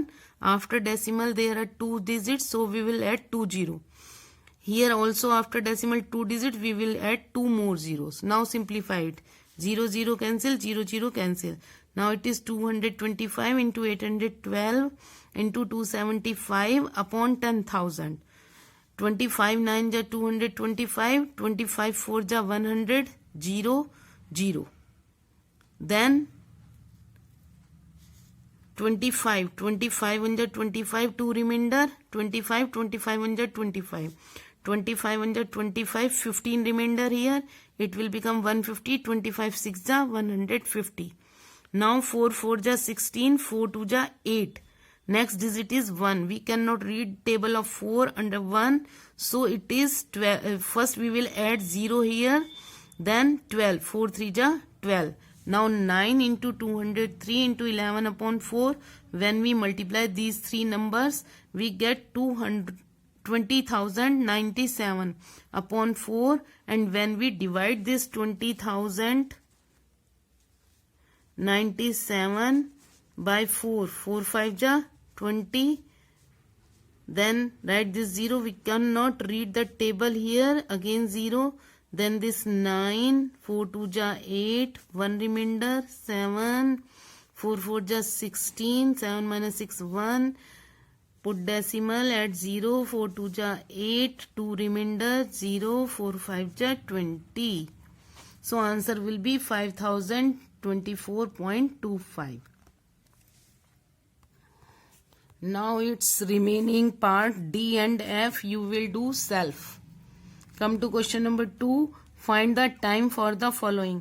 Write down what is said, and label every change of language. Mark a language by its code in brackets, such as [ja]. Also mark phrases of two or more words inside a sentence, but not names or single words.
[en] After decimal there are 2 digits, so we will add 2 0. Here also after decimal 2 digits, we will add 2 more zeros. Now simplify it. 0 0 cancel, 0 0 cancel. Now it is 225 into 812 into 275 upon 10,000. 25 9 ja 225, 25 4 ja 100, 0 0. Then 25 1 ja 25, 2 remainder 25, 25 1 ja 25. 25 1 ja 25, 15 remainder here. It will become 150, 25 6 ja 150. Now 4 4 ja 16, 4 2 ja 8. Next digit is 1. We cannot read table of 4 under 1. So it is 12. First we will add 0 here. Then 12. 4 3 ja 12. Now 9 into 203 into 11 upon 4. When we multiply these three numbers, we get 200. 20,097 upon 4, and when we divide this 20,097 by 4, 4 5 ja 20, then write this 0. We cannot read the table here, again 0. Then this 9, 4 2 ja 8, 1 remainder, 7, 4 4 ja 16, 7 minus 6 1. Put decimal at 0, 4 2 ja 8, 2 remainder, 0, 4 5 ja 20. So answer will be 5024.25. Now its remaining part D and F you will do self. Come to question number 2. Find the time for the following.